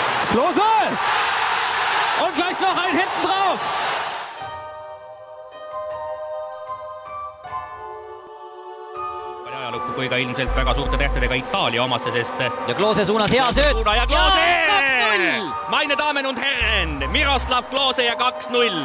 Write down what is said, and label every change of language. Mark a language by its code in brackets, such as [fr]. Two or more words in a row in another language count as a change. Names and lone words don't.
[de] Klose! Und gleich noch ein hinten drauf! [et] Ajalukku kui ka ilmselt väga suurte tähtedega Itaalia omasse, sest ja Klose suunas hea sööt ja Klose! 2-0. [de] Meine Damen und Herren, Miroslav Klose [et] ja 2-0.